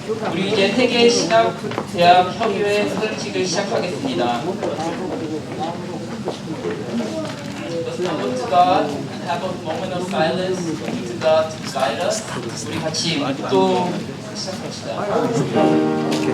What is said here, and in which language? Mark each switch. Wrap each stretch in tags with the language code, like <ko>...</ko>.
<ko>우리 이제 세계 신학 대학 협의회 소식을 시작하겠습니다.</ko> <en>Let's come to God and have a moment of silence to God to guide us.</en> <ko>우리 같이 또 시작합시다.</ko>